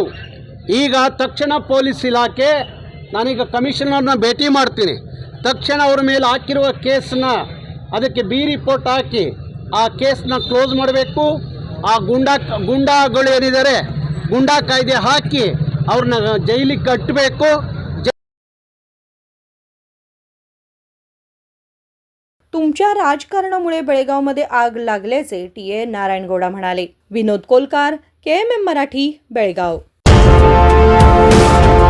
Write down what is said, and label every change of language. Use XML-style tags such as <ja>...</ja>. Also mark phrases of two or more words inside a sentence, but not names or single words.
<kn>ಈಗ ತಕ್ಷಣ ಪೊಲೀಸ್ ಇಲಾಖೆ, ನಾನೀಗ ಕಮಿಷನರ್ನ ಭೇಟಿ ಮಾಡ್ತೀನಿ, ತಕ್ಷಣ ಅವ್ರ ಮೇಲೆ ಹಾಕಿರುವ ಕೇಸನ್ನ ಅದಕ್ಕೆ ರಿಪೋರ್ಟ್ ಹಾಕಿ ಆ ಕೇಸನ್ನ ಕ್ಲೋಸ್ ಮಾಡಬೇಕು. ಆ ಗುಂಡಾಗಳು ಏನಿದ್ದಾರೆ ಗುಂಡಾ ಕಾಯ್ದೆ ಹಾಕಿ ಅವ್ರನ್ನ ಜೈಲಿಗೆ ಕಟ್ಟಬೇಕು.</kn> <mr>तुमच्या राजकारणामुळे बेळगावमध्ये आग लागल्याचे टीए नारायणगौडा म्हणाले. विनोद कोलकार, KMM मराठी, बेळगाव.</mr>